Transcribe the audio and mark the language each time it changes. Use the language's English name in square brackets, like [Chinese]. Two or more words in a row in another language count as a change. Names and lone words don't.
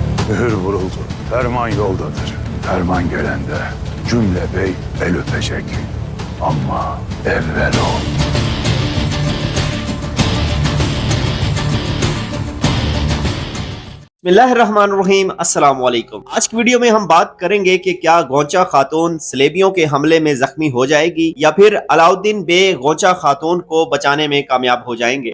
[Turkish] Mühür vuruldu. Ferman yoldadır. Ferman gelende cümle bey el öpecek. Ama evvel o. [Arabic] بسم الله الرحمن الرحيم السلام عليكم. [Hindi] आज की वीडियो में हम बात करेंगे कि क्या गौचा खातून सलेबियों के हमले में जख्मी हो जाएगी या फिर अलाउद्दीन बे गौचा खातून को बचाने में कामयाब हो जाएंगे।